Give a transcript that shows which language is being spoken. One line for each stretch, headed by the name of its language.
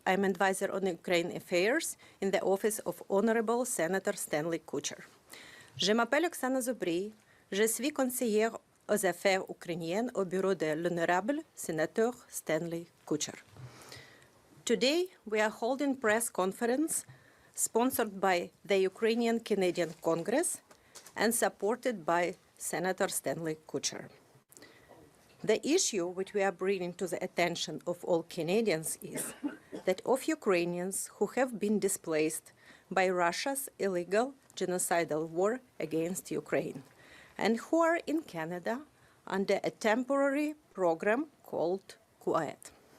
English: I'm advisor on Ukraine affairs in the office of Honorable Senator Stanley Kutcher.
French: Je m'appelle Oksana Zubri. Je suis conseillère aux affaires ukrainiennes au bureau de l'Honorable Senator Stanley Kutcher.
English: Today, we are holding press conference sponsored by the Ukrainian Canadian Congress and supported by Senator Stanley Kutcher. The issue which we are bringing to the attention of all Canadians is that of Ukrainians who have been displaced by Russia's illegal genocidal war against Ukraine and who are in Canada under a temporary program called CUAET.